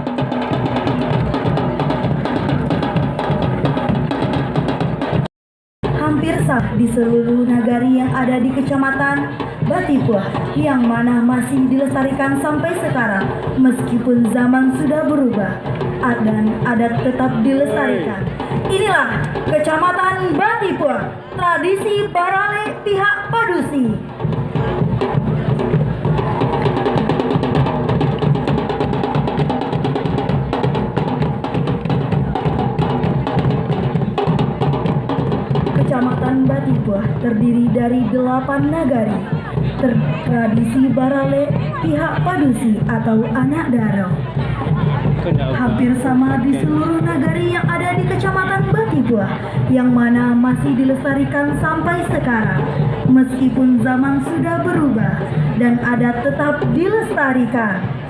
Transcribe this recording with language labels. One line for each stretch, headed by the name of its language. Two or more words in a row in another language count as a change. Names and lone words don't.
Indonesian: Hampir sah di seluruh nagari yang ada di Kecamatan Batipuah, yang mana masih dilestarikan sampai sekarang meskipun zaman sudah berubah dan adat tetap dilestarikan. Inilah Kecamatan Batipuah, tradisi Barale pihak Padusi. Kecamatan Batipuah terdiri dari 8 nagari. Tradisi Barale pihak Padusi atau anak daro. Hampir sama di seluruh nagari yang ada di Kecamatan Batipuah, yang mana masih dilestarikan sampai sekarang meskipun zaman sudah berubah dan adat tetap dilestarikan.